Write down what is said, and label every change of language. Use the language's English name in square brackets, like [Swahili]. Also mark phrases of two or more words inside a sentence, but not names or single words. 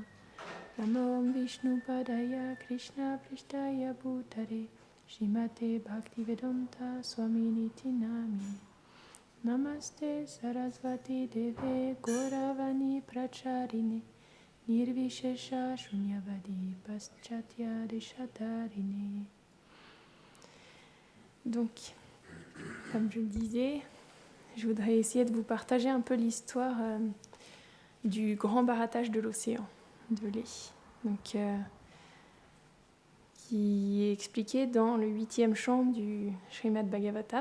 [Sanskrit] Namo Vishnu Padaya Krishna Prishtaya Bhutare Srimate Bhaktivedanta Swaminiti Namine. Namaste Sarasvati Deve Gauravani Pracharine Nirvishesha Shunyavadi Paschatya Deshatarine. [French] Donc, comme je le disais, je voudrais essayer de vous partager un peu l'histoire du grand barattage de l'océan, de lait, donc, qui est expliqué dans le 8e chant du Srimad Bhagavatam.